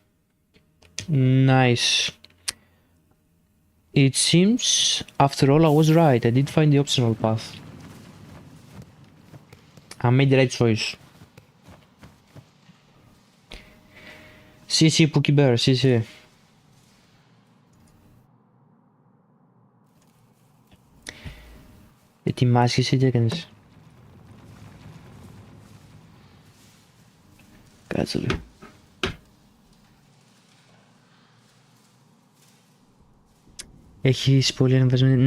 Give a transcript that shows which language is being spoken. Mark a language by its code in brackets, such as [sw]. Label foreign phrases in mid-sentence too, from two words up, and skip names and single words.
[en] Nice. It seems, after all, I was right. I did find the optional path. I made the right choice. CC Pookie Bear, CC. [el] Ετοιμάσεις ή τι έκανες? Κάτσε λίγο. Έχεις πολύ ανεβασμένη.